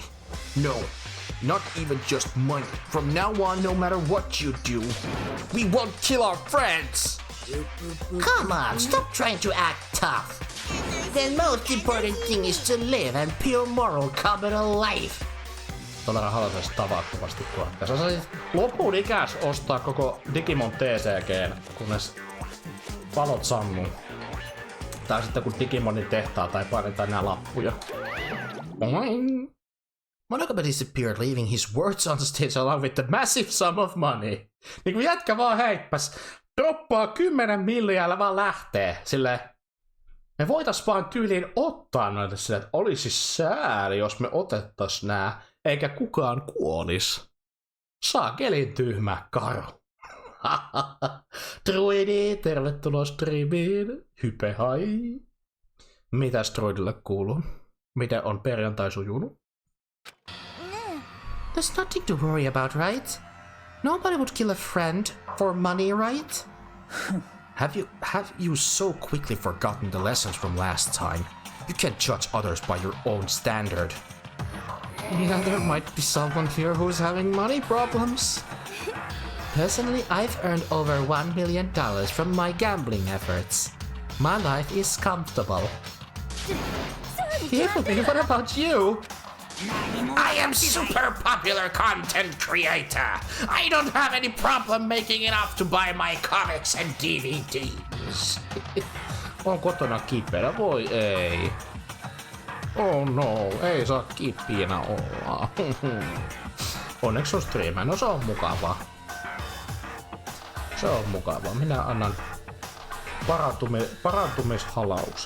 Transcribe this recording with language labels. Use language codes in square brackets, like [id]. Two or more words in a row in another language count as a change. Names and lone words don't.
[en] No, not even just money. From now on, no matter what you do, we won't kill our friends! Come on, stop trying to act tough. The most important thing is to live and pure moral communal life. [fi] Todella haluaisin tavattomasti koettaa. Sä saisit lopun ikäs ostaa koko Digimon TCG:n, kunnes valot sammuu. Tai sitten kun Digimonin tehtaa tai painetaan nää lappuja. Boing. [en] Monokuma disappeared, leaving his words on the stage along with the massive sum of money. [fi] Niin kun jätkä vaan heippäs droppaa 10 milliä vaan lähtee. Silleen, me voitais vaan tyyliin ottaa noita silleen, että olisi sääli, jos me otettais nää, eikä kukaan kuolis. Saakelin tyhmä karo. Druidi, tervetuloa striimiin. Hype hai. Mitäs Druidille kuuluu? Miten on perjantai sujunut? [en] There's nothing to worry about, right? Nobody would kill a friend for money, right? Have you so quickly forgotten the lessons from last time? You can't judge others by your own standard. Yeah, there might be someone here who's having money problems. Personally, I've earned over $1 million from my gambling efforts. My life is comfortable. Yeah, what about you? I am super popular content creator. I don't have any problem making enough to buy my comics and DVDs. [fi] On kotona kipeänä, voi ei. [en] Oh no, [fi] ei saa kipeänä olla. Onneksi on striimä, no se on mukavaa. Se on mukavaa. Minä annan parantumishalauksen.